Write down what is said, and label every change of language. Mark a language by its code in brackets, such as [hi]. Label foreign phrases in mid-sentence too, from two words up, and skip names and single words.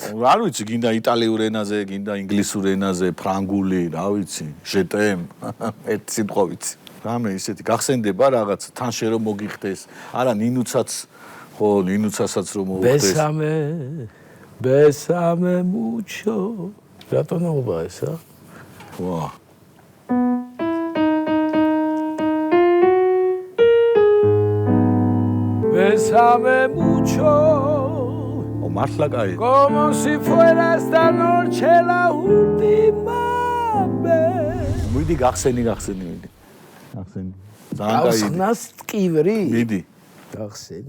[ka] არ ვიცი, გინდა იტალიურ ენაზე, გინდა ინგლისურ ენაზე, ფრანგული, რა ვიცი, ჟეტემ, ერთი სიტყვა ვიცი. რამე ისეთი გახსენდება რაღაც, თან შე რომ მოგიხდეს. არა, ნინუცაც, ხო, ნინუცასაც რომ მოგიხდეს. [es] Bésame mucho. [ka] რატონობა ესა? ვა. [es] Bésame mucho. [ka] O მართლა კაი. [es] Como si fuera esta noche la última vez. [ka] მიდი გახსენი. გახსენი. ძალიან კაი. ახსნას ტკივრი. მიდი. გახსენი.